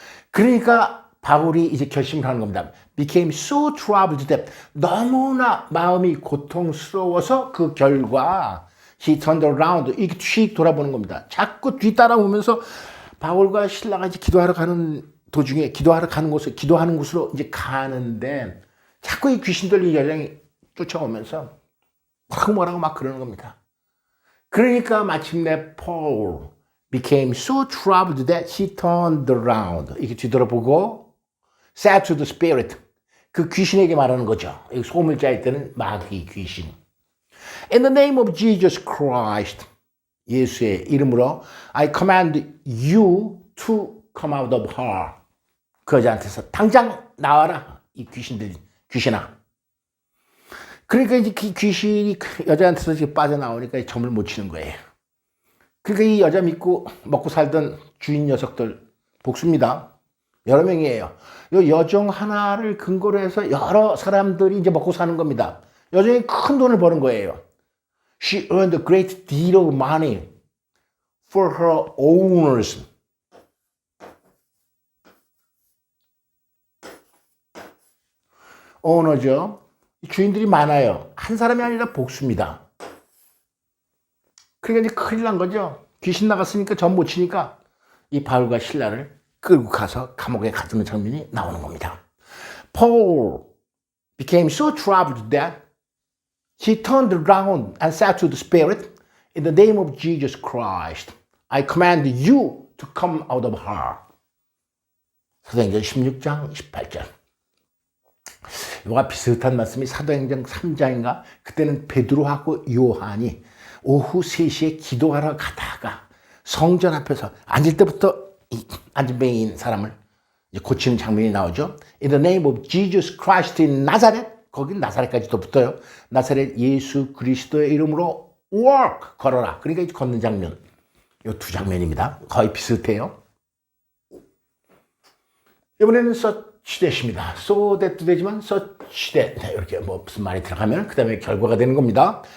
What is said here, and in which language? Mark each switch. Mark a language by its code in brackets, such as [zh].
[ko] 그러니까 바울이 이제 결심을 하는 겁니다. [en] Became so troubled that [ko] 너무나 마음이 고통스러워서 그 결과 [en] he turned around [ko] 이렇게 휙 돌아보는 겁니다. 자꾸 뒤따라오면서 바울과 신라가 이제 기도하러 가는 도중에 기도하러 가는 곳을 기도하는 곳으로 이제 가는데 자꾸 이 귀신 들린 여종이 쫓아오면서 뭐라고 막 그러는 겁니다. 그러니까 마침내 [en] Paul became so troubled that he turned around [ko] 이렇게 뒤돌아보고 [en] said to the spirit [ko] 그 귀신에게 말하는 거죠. [en] 소물자일 때는 마귀 귀신. In the name of Jesus Christ [ko] 예수의 이름으로 [en] I command you to come out of her [ko] 그 여자한테서 당장 나와라 이 귀신아. 그러니까 이제 그 귀신이 여자한테서 이제 빠져나오니까 점을 못 치는 거예요. 그러니까 이 여자 믿고 먹고 살던 주인 녀석들 복수입니다. 여러 명이에요. 이 여종 하나를 근거로 해서 여러 사람들이 이제 먹고 사는 겁니다. 여종이 큰 돈을 버는 거예요. [en] She earned a great deal of money for her owners. [ko] 오너죠. 주인들이 많아요. 한 사람이 아니라 복수입니다. 그러니까 이제 큰일 난 거죠. 귀신 나갔으니까 전 못 치니까 이 바울과 신라를 끌고 가서 감옥에 가두는 장면이 나오는 겁니다. [en] Paul became so troubled that he turned around and said to the spirit, In the name of Jesus Christ, I command you to come out of her. [ko] 사도행전 16장 18절. 이와 비슷한 말씀이 사도행전 3장인가? 그때는 베드로하고 요한이 오후 3시에 기도하러 가다가 성전 앞에서 앉을 때부터 이 안진뱅이인 사람을 고치는 장면이 나오죠. [en] In the name of Jesus Christ in Nazareth. [ko] 거긴 나사렛까지도 붙어요. 나사렛 예수 그리스도의 이름으로 walk 걸어라. 그러니까 걷는 장면. 이 두 장면입니다. 거의 비슷해요. 이번에는 such that입니다. so that도 되지만 such that 이렇게 뭐 무슨 말이 들어가면 그 다음에 결과가 되는 겁니다.